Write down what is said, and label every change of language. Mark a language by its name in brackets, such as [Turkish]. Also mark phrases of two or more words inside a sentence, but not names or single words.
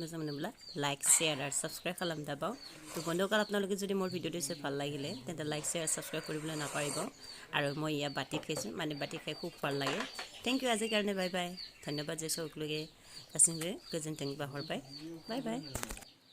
[Bodo] मोजां मोनोब्ला लाइक शेयर और सब्सक्राइब खालाम दाबाव [Assamese] তো বন্ধুসকল আপোনালোকে যদি মোৰ ভিডিঅ'টো চাই ভাল লাগিলে তেন্তে লাইক শ্বেয়াৰ ছাবস্ক্ৰাইব কৰিবলৈ নাপাহৰিব আৰু মই ইয়া বাটি খাইছোঁ মানে বাটি খাই খুব ভাল লাগে [English] thank you [Assamese] আজিৰ কাৰণে [English] bye bye [Assamese] ধন্যবাদ যে সকলোকে [Bodo] গাसिबो गोजोन्थों बाहरबाय बाय बाय